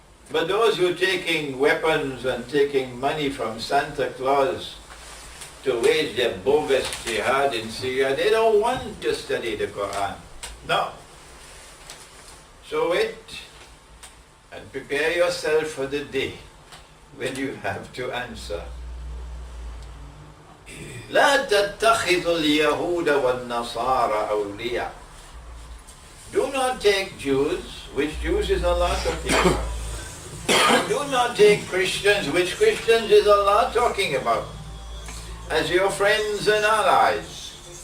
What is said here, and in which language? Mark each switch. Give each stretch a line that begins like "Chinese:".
English: But those who are taking weapons and taking money from Santa Claus to wage their bogus jihad in Syria, they don't want to study the Quran. No. So wait and prepare yourself for the day when you have to answer.
Arabic: لا تتخذوا اليهود والنصارى أولياء.
English: Do not take Jews, which Jews is Allah talking about. And do not take Christians, which Christians is Allah talking about, as your friends and allies.